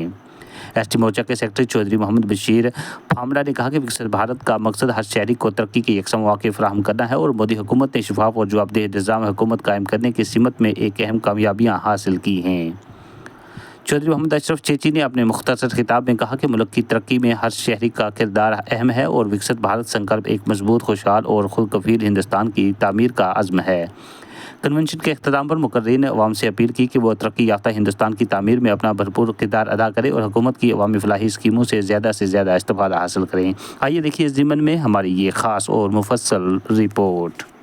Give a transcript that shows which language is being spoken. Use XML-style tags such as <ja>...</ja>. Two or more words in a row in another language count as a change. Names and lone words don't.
<ur>ایس ٹی مورچہ کے سیکرٹری چودھری محمد بشیر پھامڑا نے کہا کہ وکست بھارت کا مقصد ہر شہری کو ترقی کے یکساں مواقع فراہم کرنا ہے اور مودی حکومت نے شفاف اور جوابدہ نظام حکومت قائم کرنے کی سمت میں ایک اہم کامیابیاں حاصل کی ہیں۔ چودھری محمد اشرف چیچی نے اپنے مختصر خطاب میں کہا کہ ملک کی ترقی میں ہر شہری کا کردار اہم ہے اور وکست بھارت سنکلپ ایک مضبوط، خوشحال اور خود کفیل ہندوستان کی تعمیر کا عزم ہے۔ کنونشن کے اختتام پر مقررین نے عوام سے اپیل کی کہ وہ ترقی یافتہ ہندوستان کی تعمیر میں اپنا بھرپور کردار ادا کریں اور حکومت کی عوامی فلاحی اسکیموں سے زیادہ استفادہ حاصل کریں۔ آئیے دیکھیے اس ضمن میں ہماری یہ خاص اور مفصل رپورٹ۔</ur>